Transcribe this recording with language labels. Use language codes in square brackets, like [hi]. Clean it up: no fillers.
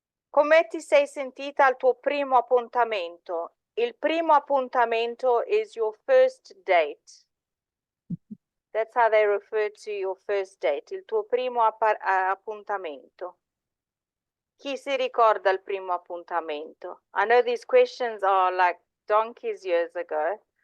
[it] Come ti sei sentita al tuo primo appuntamento? Il primo appuntamento [en] is your first date. That's how they refer to your first date. [it] Il tuo primo appuntamento. Chi si ricorda il primo appuntamento? [en] I know these questions are like donkey's years ago.